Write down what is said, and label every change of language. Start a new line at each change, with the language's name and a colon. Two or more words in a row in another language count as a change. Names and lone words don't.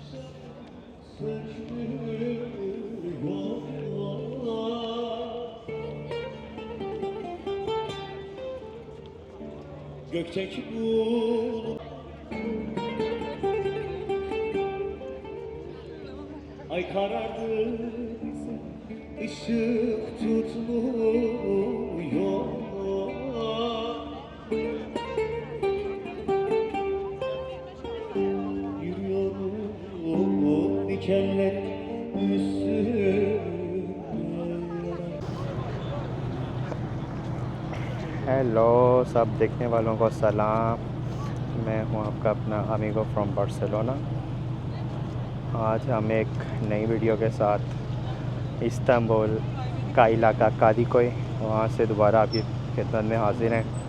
Turkish: gökteki bulut ay karardı bize ışık tutmuyor. Yürüyorum dikenler üstüne.
Hindi: हेलो सब देखने वालों को सलाम। मैं हूं आपका अपना अमीगो फ्रॉम बार्सिलोना। आज हम एक नई वीडियो के साथ इस्तांबुल का इलाका कादीकोई वहाँ से दोबारा आपकी खिदमत में हाजिर हैं।